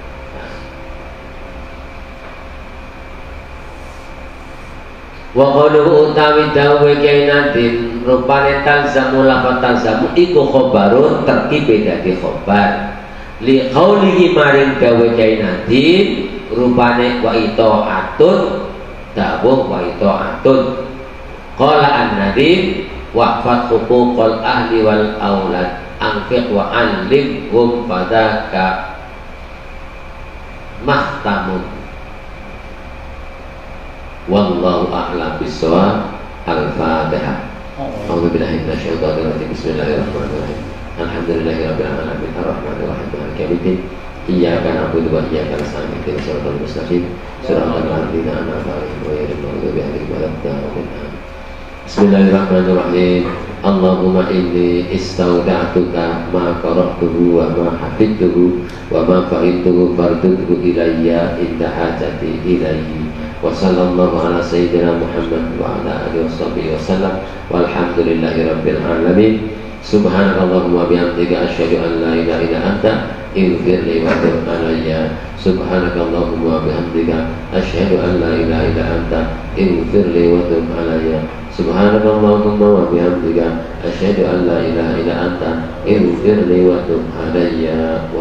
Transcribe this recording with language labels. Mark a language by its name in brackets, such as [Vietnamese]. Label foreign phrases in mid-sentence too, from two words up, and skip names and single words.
[Arabic] وقوله [Javanese] utawi dawe Kyai Nazim rupane talzamu lafat [Arabic] تلزم إيكو خبر [Javanese] terkibe dadi [Arabic] خبر لقوله [Javanese] maring dawe Kyai Nazim rupane [Arabic] واطاعة دووه وطاعة قال الناظم وحقوق الأهل والأولاد أنفق وعلمهم فذاك محتم. والله أعلم بالصواب. الفاتحة. أعوذ بالله من الشيطان الرجيم بسم الله الرحمن الرحيم. الحمد لله رب العالمين الرحمن الرحيم مالك يوم الدين. إياك نعبد وإياك نستعين اهدنا الصراط المستقيم صراط الذين أنعمت عليهم غير المغضوب عليهم ولا الضالين. بسم الله الرحمن الرحيم. اللهم إني استودعتك ما قرأته وما حفظته وما فهمته فاردده إلي عند حاجتي إليه. وصلى الله على سيدنا محمد وعلى آله وصحبه وسلم والحمد لله رب العالمين. سبحانك اللهم بحمدك أشهد أن لا إله إلا أنت اغفر لي وتب علي. سبحانك اللهم بحمدك أشهد أن لا إله إلا أنت اغفر لي وتب علي. سبحانك اللهم وبحمدك أشهد أن لا إله إلا أنت اغفر لي وتب علي.